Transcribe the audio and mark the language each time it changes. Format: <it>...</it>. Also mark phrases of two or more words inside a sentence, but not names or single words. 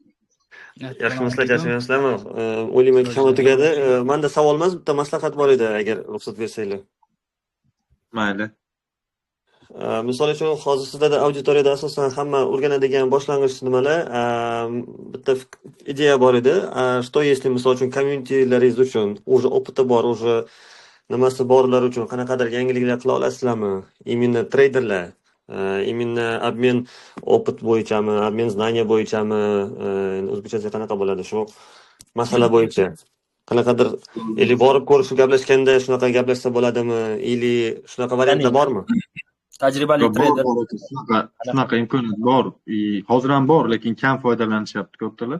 <uz>Yaxshimisizlar, charchamayapsizlarmi? O'ylayman kam tugadi. Menda savol emas, bitta maslahat bor edi, agar ruxsat bersanglar. Mayli. Misol uchun hozir sizlarda auditoriyada asosan hamma o'rganadigan boshlang'ich nimalar, bitta ideya bor edi.</uz> <ru>Что если</ru> <uz>misol uchun community-laringiz uchun</uz> <ru>уже опыт</ru> <uz>bor, уже nimasi borlar uchun qanaqadir yangiliklar qila olasizlarmi?</uz> <ru>Именно трейдеры, именно обмен опыт</ru> <uz>bo'yichami,</uz> <ru>обмен знания</ru> <uz>bo'yichami, o'zbekchasi qanaqa bo'ladi shu masala bo'yicha? Qanaqadir или borib ko'rishib gaplashganda shunaqa gaplashsa bo'ladimi? Или shunaqa variantlar bormi? Tajribali trader. Shunaqa imkoniyat bor. Hozir ham bor, lekin kam foydalanishyapti ko'pchilar.</uz>